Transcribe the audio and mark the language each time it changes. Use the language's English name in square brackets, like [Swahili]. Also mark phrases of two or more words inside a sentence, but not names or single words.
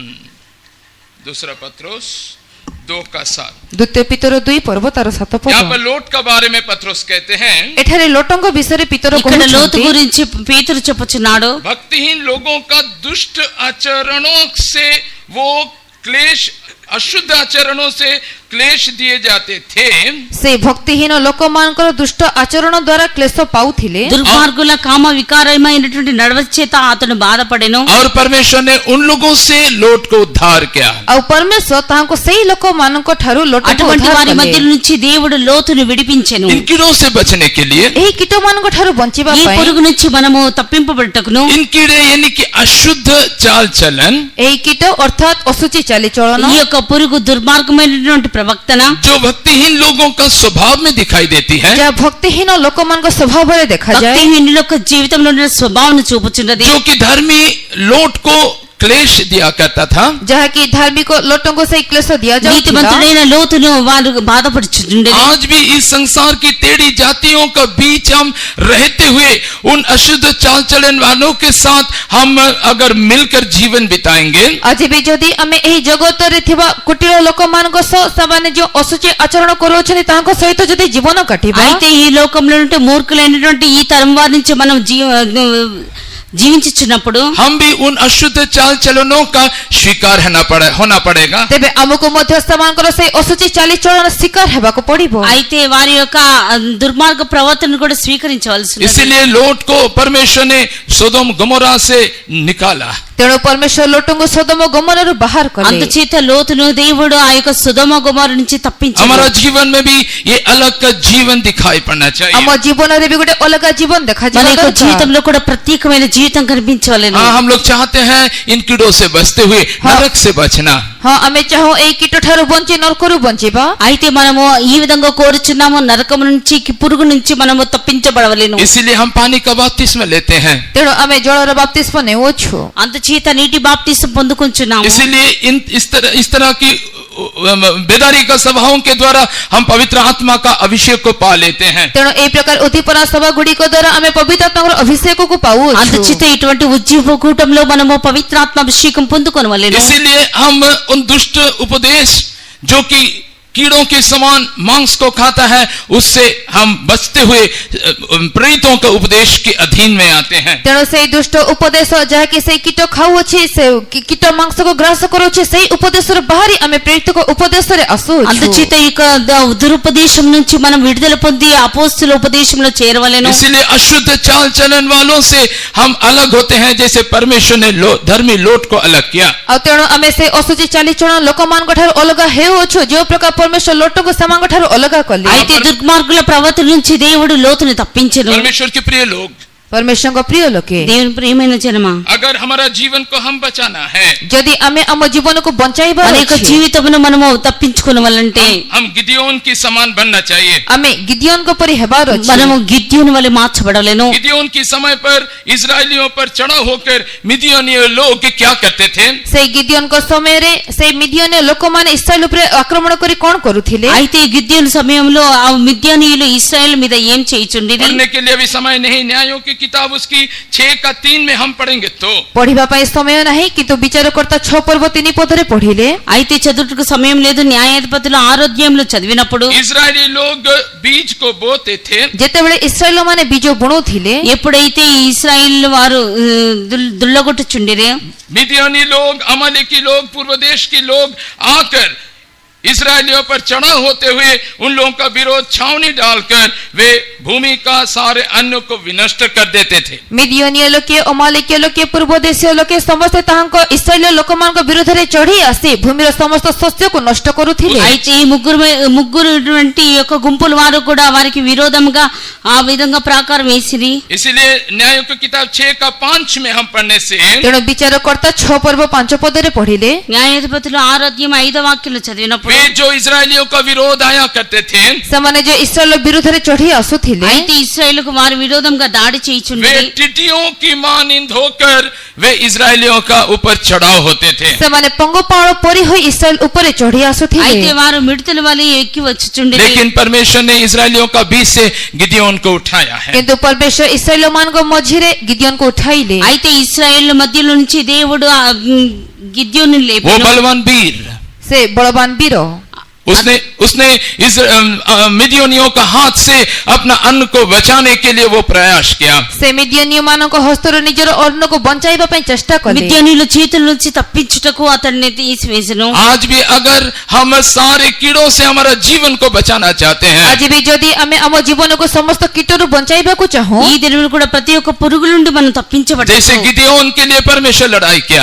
[Hindi] दूसरा पत्रोस 2:7। [Odia] ଦ୍ୱିତୀୟ ପିତର 2 ପର୍ବ ତାର 7 [Hindi] यहाँ [Odia] ପଦ। [Hindi] पर लोट के बारे में पत्रोस कहते हैं, [Odia] ଏଠାରେ ଲୋଟଙ୍କ ବିଷୟରେ ପିତର [Telugu] ఇక్కడ లోతు [Odia] କହୁଛନ୍ତି, [Telugu] గురించి పేతురు చెప్పుచున్నాడు। [Hindi] भक्तिहीन लोगों का दुष्ट आचरणों से वो क्लेश, अशुद्ध आचरणों से क्लेश दिए जाते थे। [Odia] ସେ ଭକ୍ତିହୀନ ଲୋକମାନଙ୍କର ଦୁଷ୍ଟ ଆଚରଣ ଦ୍ୱାରା କ୍ଲେଶ ପାଉଥିଲେ। [Telugu] దుర్మార్గుల కామ వికారమైనటువంటి నడవడి చేత అతను బాధపడెను। [Hindi] और परमेश्वर ने उन लोगों से लोट को उद्धार किया। [Odia] ଆଉ ପରମେଶ୍ୱର ତାହାଙ୍କୁ ସେଇ ଲୋକମାନଙ୍କ ଠାରୁ ଲୋଟକୁ [Telugu] అటువంటి [Odia] ଉଦ୍ଧାର [Telugu] వారి [Odia] କଲେ। [Telugu] మధ్య నుంచి దేవుడు లోతును విడిపించెను। [Hindi] इन कीड़ों से बचने के लिए, [Odia] ଏହି କୀଟମାନଙ୍କ ଠାରୁ ବଞ୍ଚିବା [Telugu] ఈ [Odia] ପାଇଁ [Telugu] పురుగు నుంచి మనము తప్పింపబడటకును [Hindi] इन कीड़े यानी कि अशुद्ध चाल चलन, [Odia] ଏହି କୀଟ ଅର୍ଥାତ୍ ଅଶୁଚି ଚାଲିଚଳନ, [Telugu] ఈ యొక్క పురుగు దుర్మార్గమైనటువంటి ప్రవక్తన [Hindi] जो भक्तिहीन लोगों का स्वभाव में दिखाई देती है, [Odia] ଯାହା ଭକ୍ତିହୀନ ଲୋକମାନଙ୍କ ସ୍ୱଭାବରେ ଦେଖାଯାଏ, [Telugu] భక్తిహీనుల యొక్క జీవితంలో ఉన్న స్వభావం చూపుచున్నది। [Hindi] जो कि धर्मी लोट को क्लेश दिया करता था, [Odia] ଯାହାକି ଧାର୍ମିକ ଲୋକଙ୍କୁ ସେଇ କ୍ଲେଶ ଦିଆଯାଉଥିଲା। [Telugu] నీతిమంతుడైన లోతును వారు బాధపడుచుండేది। [Hindi] आज भी इस संसार की टेढ़ी जातियों का बीच हम रहते हुए उन अशुद्ध चाल चलन वालों के साथ हम अगर मिलकर जीवन बिताएंगे, [Odia] ଆଜି ବି ଯଦି ଆମେ ଏହି ଜଗତରେ ଥିବା କୁଟିଳ ଲୋକମାନଙ୍କ ସହ ସେମାନେ ଯେଉଁ ଅଶୁଚି ଆଚରଣ କରୁଅଛନ୍ତି ତାଙ୍କ ସହିତ ଯଦି ଜୀବନ କାଟିବା, [Telugu] అయితే ఈ లోకంలో ఉంటే మూర్ఖులైనటువంటి ఈ తరం వారి నుంచి మనం జీవించుచున్నప్పుడు [Hindi] हम भी उन अशुद्ध चाल चलनों का शिकार होना पड़ेगा। [Odia] ତେବେ ଆମକୁ ମଧ୍ୟ ସେମାନଙ୍କର ସେଇ ଅଶୁଚି ଚାଲିଚଳନ ଶିକାର ହେବାକୁ ପଡିବ। [Telugu] అయితే వారి యొక్క దుర్మార్గ ప్రవర్తనను కూడా స్వీకరించవలసి ఉన్నది। [Hindi] इसीलिए लोट को परमेश्वर ने सोदोम गमोरा से निकाला। [Odia] ତେଣୁ ପରମେଶ୍ୱର ଲୋଟଙ୍କୁ ସୋଦମ ଗମନରୁ ବାହାର କଲେ। [Telugu] అందుచేత లోతును దేవుడు ఆ యొక్క సొదొమ గొమొర నుంచి తప్పించాడు। [Hindi] हमारा जीवन में भी ये अलग का जीवन दिखाई पड़ना चाहिए। [Odia] ଆମ ଜୀବନରେ ବି ଗୋଟେ ଅଲଗା ଜୀବନ [Telugu] మన [Odia] ଦେଖାଯିବା [Telugu] యొక్క [Odia] ଦରକାର। [Telugu] జీవితంలో కూడా ప్రత్యేకమైన జీవితం కనిపించవలెను। [Hindi] हाँ, हम लोग चाहते हैं इन कीड़ों से बचते हुए नरक से बचना। [Odia] ହଁ ଆମେ ଚାହୁଁ ଏଇ କୀଟ ଠାରୁ ବଞ୍ଚି ନରକରୁ ବଞ୍ଚିବା। [Telugu] అయితే మనము ఈ విధంగా కోరుచున్నాము, నరకము నుంచి పురుగు నుంచి మనము తప్పించబడవలెను। [Hindi] इसीलिए हम पानी का बपतिस्मा लेते हैं। [Odia] ତେଣୁ ଆମେ ଜଳର ବାପ୍ତିସ୍ମ ନେଉଛୁ। [Telugu] అందుచేత నీటి బాప్తిసం పొందుకొంచున్నాము। [Hindi] इसीलिए इस तरह की बेदारी का सभाओं के द्वारा हम पवित्र आत्मा का अभिषेक को पा लेते हैं। [Odia] ତେଣୁ এই ପ୍ରକାର ଉଦ୍ଦୀପନା ସଭା ଗୁଡିକ ଦ୍ୱାରା ଆମେ ପବିତ୍ର ଆତ୍ମାଙ୍କର ଅଭିଷେକକୁ ପାଉଛୁ। [Telugu] అందుచేత ఇటువంటి ఉజ్జీవ కూటంలో మనము పవిత్రాత్మ అభిషేకం పొందుకొనవలెను। [Hindi] इसीलिए हम उन दुष्ट उपदेश जो कि कीड़ों के समान मांस को खाता है, उससे हम बचते हुए प्रेरितों के उपदेश के अधीन में आते हैं। [Odia] ତେଣୁ ସେଇ ଦୁଷ୍ଟ ଉପଦେଶ ଯାହାକି ସେଇ କୀଟ ଖାଉଅଛି, ସେ କୀଟ ମାଂସକୁ ଗ୍ରାସ କରୁଅଛି, ସେଇ ଉପଦେଶରୁ ବାହାରି ଆମେ ପ୍ରେରିତଙ୍କ ଉପଦେଶରେ ଆସୁଅଛୁ। [Telugu] అందుచేత ఈ యొక్క దురుపదేశం నుంచి మనం విడుదల పొంది అపోస్తుల ఉపదేశంలో చేరవలెను। [Hindi] इसलिए अशुद्ध चाल चलन वालों से हम अलग होते हैं, जैसे परमेश्वर ने धर्मी लोट को अलग किया। [Odia] ଆଉ ତେଣୁ ଆମେ ସେ ଅଶୁଚି ଚାଲିଚଳନ ଲୋକମାନଙ୍କ ଠାରୁ ଅଲଗା ହେଉଅଛୁ, ଯେଉଁ ପ୍ରକାର ପରମେଶ୍ୱର ଲୋଟକୁ ସେମାନଙ୍କ ଠାରୁ ଅଲଗା କଲେ। [Telugu] అయితే దుర్మార్గుల ప్రవర్తన నుంచి దేవుడు లోతుని తప్పించెను। [Hindi] परमेश्वर के प्रिय लोग, [Odia] ପରମେଶ୍ୱରଙ୍କ ପ୍ରିୟ ଲୋକେ, [Telugu] దేవుని ప్రియమైన జనమా, [Hindi] अगर हमारा जीवन को हम बचाना है, [Odia] ଯଦି ଆମେ ଆମ ଜୀବନକୁ ବଞ୍ଚାଇବା [Telugu] మన యొక్క జీవితమును మనము తప్పించుకునవలంటే [Hindi] हम गिदियोन की समान बनना चाहिए। [Odia] ଆମେ ଗିଦିଓନଙ୍କ ପରି ହେବାର ଅଛି। [Telugu] మనము గిద్యోని వలె మార్చబడలేను। [Hindi] गिदियोन के समय पर इजरायलियों पर चढ़ा होकर मिदियोनी लोग क्या करते थे? [Odia] ସେଇ ଗିଦିଓନଙ୍କ ସମୟରେ ସେଇ ମିଦିଓନୀୟ ଲୋକମାନେ ଇସ୍ରାଏଲ ଉପରେ ଆକ୍ରମଣ କରି କଣ କରୁଥିଲେ? [Telugu] అయితే గిద్యోని సమయంలో ఆ మిద్యానీయులు ఇశ్రాయేల్ మీద ఏం చేయుచుండిరి? [Hindi] पढ़ने के लिए अभी समय नहीं, न्यायों की किताब उसकी 6:3 में हम पढ़ेंगे तो [Odia] ପଢିବା ପାଇଁ ସମୟ ନାହିଁ, କିନ୍ତୁ ବିଚାରକର୍ତ୍ତା 6 ପର୍ବ 3 ପଦରେ ପଢିଲେ [Telugu] అయితే చదువుటకు సమయం లేదు। న్యాయాధిపతులు 6వ అధ్యాయంలో చదివినప్పుడు [Hindi] इजरायली लोग बीज को बोते थे, [Odia] ଯେତେବେଳେ ଇସ୍ରାଏଲ ମାନେ ବୀଜ ବୁଣୁଥିଲେ, [Telugu] ఎప్పుడైతే ఈ ఇశ్రాయేల్ వారు దుల్లగొట్టుచుండిరే, [Hindi] मिदियोनी लोग, अमालेकी लोग, पूर्व देश के लोग आकर इजरायलियों पर चढ़ा होते हुए उन लोगों का विरोध छावनी डालकर वे भूमि का सारे अन्न को विनष्ट कर देते थे। [Odia] ମିଦିଓନୀୟ ଲୋକେ, ଅମାଲେକୀୟ ଲୋକେ, ପୂର୍ବ ଦେଶୀୟ ଲୋକେ ସମସ୍ତେ ତାହାଙ୍କ ଇସ୍ରାଏଲ ଲୋକମାନଙ୍କ ବିରୋଧରେ ଚଢି ଆସି ଭୂମିର ସମସ୍ତ ଶସ୍ୟକୁ ନଷ୍ଟ କରୁଥିଲେ। [Telugu] అయితే ఈ ముగ్గురు ఈ యొక్క గుంపుల వారు కూడా వారికి విరోధంగా ఆ విధంగా ప్రాకారం వేసిరి। [Hindi] इसलिए न्यायों की किताब 6:5 में हम पढ़ने से [Odia] ତେଣୁ ବିଚାରକର୍ତ୍ତା 6 ପର୍ବ 5 ପଦରେ ପଢିଲେ, [Telugu] న్యాయాధిపతులు 6వ అధ్యాయం 5వ వాక్యంలో చదివినప్పుడు [Hindi] वे जो इजरायलियों का विरोध आया करते थे, [Odia] ସେମାନେ ଯେ ଇସ୍ରାଏଲ ବିରୋଧରେ ଚଢି ଆସୁଥିଲେ, [Telugu] అయితే ఇశ్రాయేలుకు వారి విరోధంగా దాడి [Hindi] वे [Telugu] చేయుచుండిరి। [Hindi] टिड्डियों की मानिंद होकर वे इजरायलियों का ऊपर चढ़ाव होते थे। [Odia] ସେମାନେ ପଙ୍ଗପାଳ ପରି ହୋଇ ଇସ୍ରାଏଲ ଉପରେ ଚଢି ଆସୁଥିଲେ। [Telugu] అయితే వారు మిడతల వలె ఎక్కి వచ్చుచుండిరి। [Hindi] लेकिन परमेश्वर ने इजरायलियों का बीच से गिदियोन को उठाया है। [Odia] କିନ୍ତୁ ପରମେଶ୍ୱର ଇସ୍ରାଏଲ ମାନଙ୍କ ମଝିରେ ଗିଦିଓନକୁ उठाइले। [Telugu] అయితే ఇశ్రాయేల్ మధ్యలో నుంచి దేవుడు గిద్యోను [Hindi] वो [Telugu] లేపాడు। [Hindi] बलवान वीर, [Odia] ସେ ବଳବାନ ବୀର, [Hindi] उसने इस मिदियोनियों का हाथ से अपना अन्न को बचाने के लिए वो प्रयास किया। [Odia] ସେ ମିଦିଓନୀୟ ମାନଙ୍କ ହସ୍ତରୁ ନିଜର ଅନ୍ନକୁ ବଞ୍ଚାଇବା ପାଇଁ ଚେଷ୍ଟା କଲେ। [Telugu] మిద్యానీయుల చేతుల నుంచి తప్పించుటకు అతన్ని తీసివేసెను। [Hindi] आज भी अगर हम सारे कीड़ों से हमारा जीवन को बचाना चाहते हैं, [Odia] ଆଜି ବି ଯଦି ଆମେ ଆମ ଜୀବନକୁ ସମସ୍ତ କୀଟରୁ ବଞ୍ଚାଇବାକୁ ଚାହୁଁ, [Telugu] ఈ దినములు కూడా ప్రతి ఒక్క పురుగు నుండి మనం [Hindi] जैसे [Telugu] తప్పించబడతాము। [Hindi] गिदियोन के लिए परमेश्वर लड़ाई किया,